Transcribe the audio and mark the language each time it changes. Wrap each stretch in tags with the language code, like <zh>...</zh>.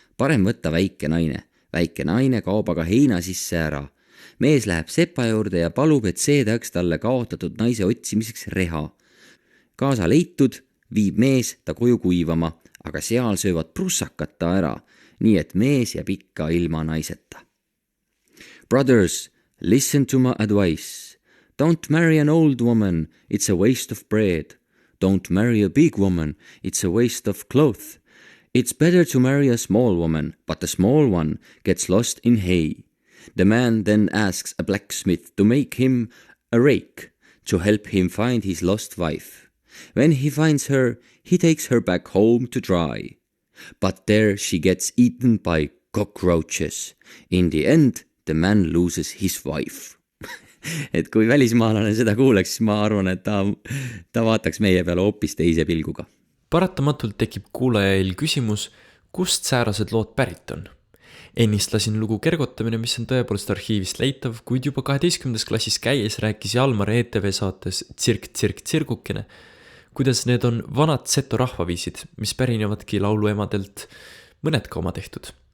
<et>Parem võtta väike naine. Väike naine kaob aga heina sisse ära. Mees läheb sepa juurde ja palub, et see teaks talle kaotatud naise otsimiseks reha. Kaasa leitud viib mees ta koju kuivama, aga seal söövad prussakat ta ära, nii et mees jääb ikka ilma naiseta.</et> <en>Brothers, listen to my advice. Don't marry an old woman, it's a waste of bread. Don't marry a big woman, it's a waste of cloth. It's better to marry a small woman, but the small one gets lost in hay. The man then asks a blacksmith to make him a rake to help him find his lost wife. When he finds her, he takes her back home to dry. But there she gets eaten by cockroaches. In the end, the man loses his wife.</en> <et>Et kui välismaalane seda kuuleks, siis ma arvan, et ta vaataks meie peale hoopis teise pilguga. Paratamatult tekib kuulajail küsimus, kust säärased lood pärit on. Ennist lasin lugu Kergotamine, mis on tõepoolest arhiivist leitav, kuid juba 12. klassis käies rääkis Jalmar ETV saates Tsirk, tsirk, tsirgukene, kuidas need on vanad seto rahvaviisid, mis pärinevadki lauluemadelt, mõned ka oma tehtud.</et>